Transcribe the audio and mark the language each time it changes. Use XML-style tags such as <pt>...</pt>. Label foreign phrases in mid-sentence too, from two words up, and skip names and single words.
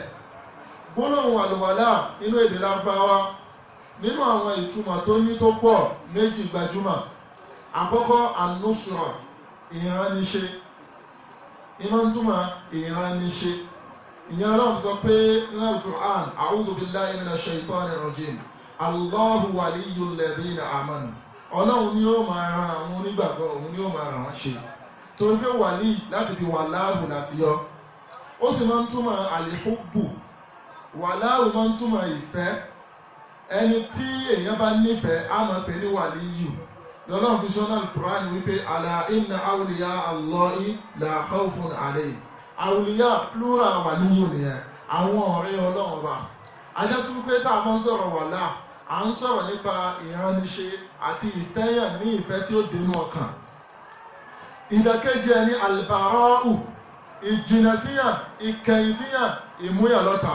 <yo>Gbólóhùn àlùwàlá nínú èdè Lárúbáwá nínú àwọn ìtumọ̀ tó ní tó pọ̀ méjì gbajúmọ̀. Àkọ́kọ́ an-nusra, ìránniṣe. Ìmọ̀ ń túmọ̀ ìránniṣe. Ìyẹn Ọlọ́run sọ pé nínú Al-Qur'an,</yo> <ar>أعوذ بالله من الشيطان الرجيم. الله ولي الذين آمنوا.</ar> <yo>Ọlọ́run ni ó máa ran àwọn onígbàgbọ́, òun ni ó máa ràn wọ́n ṣe. Torí pé wàlí láti fi wàláhù láti yọ. Ó sì máa ń túmọ̀ al-hubbu. Wàláhù máa ń túmọ̀ ìfẹ́. Ẹni tí èèyàn bá nífẹ̀ẹ́ á máa pè ní wàlíyù. Ọlọ́run fi sọ́nà Al-Qur'an wípé</yo> <ar>ألا إن أولياء الله لا خوف عليهم.</ar> <yo>Awliya plural wàlíyù nìyẹn, àwọn ọ̀rẹ́ Ọlọ́run ọba. Ajásí wípé tá a máa ń sọ̀rọ̀ wàlá, à ń sọ̀rọ̀ nípa ìránniṣe àti ìfẹ́yàn ní ìfẹ́ tí ó dénú ọkàn. Ìdàkejì ẹni albara'u, ìjìnàsíyàn, ìkẹyìnsíyàn, ìmúyàlọ́ta.</yo>